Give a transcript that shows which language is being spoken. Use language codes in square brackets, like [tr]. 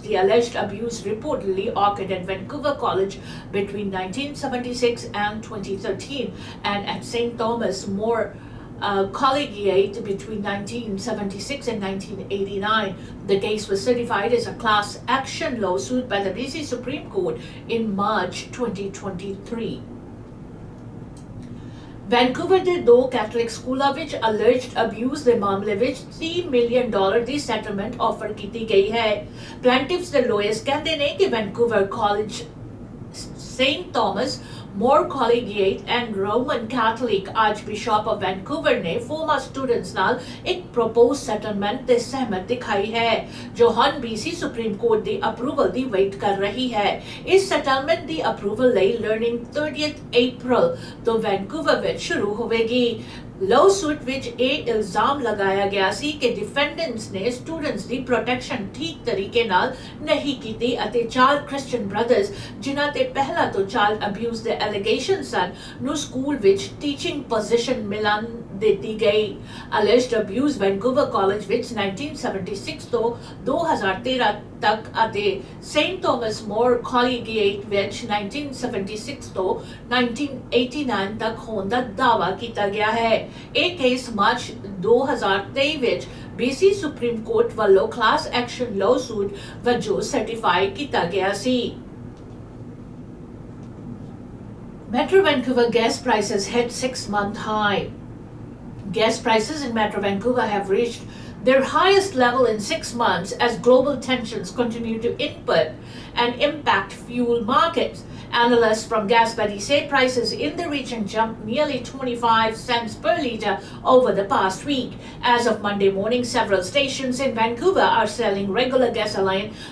[en] The alleged abuse reportedly occurred at Vancouver College between 1976 and 2013 and at St. Thomas More Collegiate between 1976 and 1989. The case was certified as a class action lawsuit by the BC Supreme Court in March 2023. [pa] Vancouver ਦੇ 2 Catholic ਸਕੂਲਾਂ ਵਿੱਚ ਅਲਰਜਡ abuse ਦੇ ਮਾਮਲੇ ਵਿੱਚ $30 million ਦੀ settlement offer ਕੀਤੀ ਗਈ ਹੈ। ਪਲੈਂਟਿਫਸ ਦੇ ਲਾਇਰਸ ਕਹਿੰਦੇ ਨੇ ਕਿ Vancouver college, St. Thomas More Collegiate and Roman Catholic Archbishop of Vancouver ने former students ਨਾਲ ਇੱਕ proposed settlement ਤੇ ਸਹਿਮਤ ਦਿਖਾਈ ਹੈ ਜੋ ਹੁਣ BC Supreme Court ਦੀ approval ਦੀ ਵੇਟ ਕਰ ਰਹੀ ਹੈ। ਇਸ settlement ਦੀ approval ਲਈ learning 30th April ਤੋਂ Vancouver ਵਿੱਚ ਸ਼ੁਰੂ ਹੋਵੇਗੀ। lawsuit ਵਿੱਚ ਇਹ ਇਲਜ਼ਾਮ ਲਗਾਇਆ ਗਿਆ ਸੀ ਕਿ ਡਿਫੈਂਡੈਂਟਸ ਨੇ ਸਟੂਡੈਂਟਸ ਦੀ ਪ੍ਰੋਟੈਕਸ਼ਨ ਠੀਕ ਤਰੀਕੇ ਨਾਲ ਨਹੀਂ ਕੀਤੀ ਅਤੇ 4 ਕ੍ਰਿਸਚੀਅਨ ਬ੍ਰਦਰਸ ਜਿਨ੍ਹਾਂ ਤੇ ਪਹਿਲਾਂ ਤੋਂ ਚਾਈਲਡ ਅਬਿਊਜ਼ ਦੇ ਐਲੀਗੇਸ਼ਨ ਸਨ ਨੂੰ ਸਕੂਲ ਵਿੱਚ ਟੀਚਿੰਗ ਪੋਜੀਸ਼ਨ ਮਿਲਣ ਦਿੱਤੀ ਗਈ। alleged abuse ਵੈਨਕੂਵਰ ਕਾਲਜ ਵਿੱਚ 1976 ਤੋਂ 2013 ਤੱਕ ਅਤੇ ਸੇਂਟ ਥਾਮਸ ਮੋਰ ਕਾਲੇਜੀਏਟ ਵਿੱਚ 1976 ਤੋਂ 1989 ਤੱਕ ਹੋਣ ਦਾ ਦਾਅਵਾ ਕੀਤਾ ਗਿਆ ਹੈ। ਇਹ ਕੇਸ ਮਾਰਚ 2023 ਵਿੱਚ BC ਸੁਪਰੀਮ ਕੋਰਟ ਵੱਲੋਂ ਕਲਾਸ ਐਕਸ਼ਨ ਲਾਅਸੂਟ ਵਜੋਂ ਸਰਟੀਫਾਈ ਕੀਤਾ ਗਿਆ ਸੀ। [en] Metro Vancouver gas prices hit 6-month high. Gas prices in Metro Vancouver have reached their highest level in 6 months as global tensions continue to input and impact fuel markets. Analysts from GasBuddy say prices in the region jumped nearly 25 cents per litre over the past week. As of Monday morning, several stations in Vancouver are selling regular gasoline